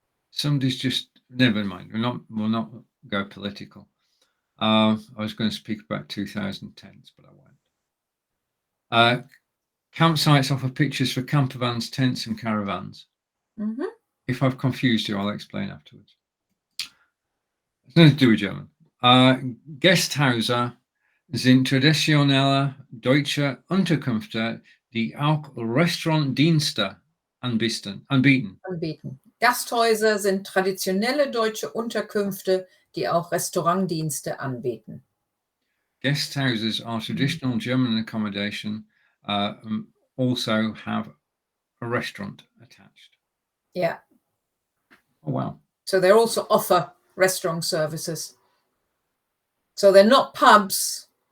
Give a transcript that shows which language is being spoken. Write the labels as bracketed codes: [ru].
[en] Somebody's just, never mind. We'll not go political. I was going to speak about 2010s, but I won't. Campsites offer pictures for camper vans, tents, and caravans. Mm-hmm. If I've confused you, I'll explain afterwards. It's nothing to do with German. [de] Gasthäuser sind traditionelle deutsche Unterkünfte, die auch Restaurantdienste anbieten. Gasthäuser sind traditionelle deutsche Unterkünfte, die auch Restaurantdienste anbieten. [en] Guesthouses are traditional German accommodation, also have a restaurant attached. Yeah. Oh, wow. So they also offer restaurant services. So they're not pubs.